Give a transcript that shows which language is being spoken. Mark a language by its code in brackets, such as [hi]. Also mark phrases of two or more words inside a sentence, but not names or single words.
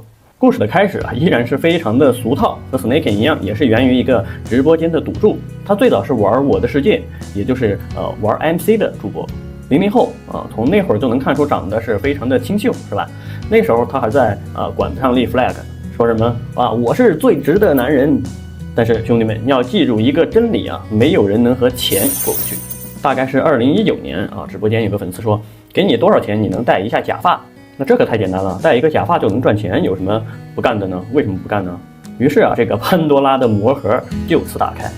[zh] 故事的開始依然是非常的俗套，和 Snakey 一樣，也是源於一個直播間的賭注。他最早是玩我的世界，也就是玩 MC 的主播。00後從那會兒就能看出長得是非常的清秀，是吧？那時候他還在管上立 flag， 說什麼我是最直的男人。但是兄弟們，你要記住一個真理沒有人能和錢過不去。大概是2019年直播間有個粉絲說，給你多少錢你能戴一下假髮？那這可太簡單了，戴一個假髮就能賺錢，有什麼不幹的呢？為什麼不幹呢？於是這個潘多拉的魔盒就此打開。